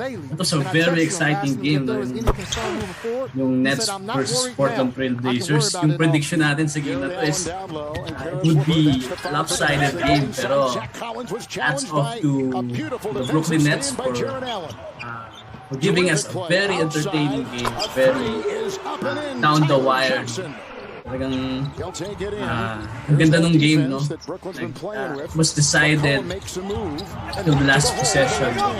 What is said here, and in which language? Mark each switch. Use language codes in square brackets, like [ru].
[en] It was a very exciting game. No? Yung Nets versus Portland Trailblazers. Yung prediction [tl] natin sa game na to [en] is it would be a lopsided game. Pero hats off to the Brooklyn Nets for giving us a very entertaining game. Very down the wire. [tl] Talagang ang ganda ng game, no? [en] It was decided until the last possession.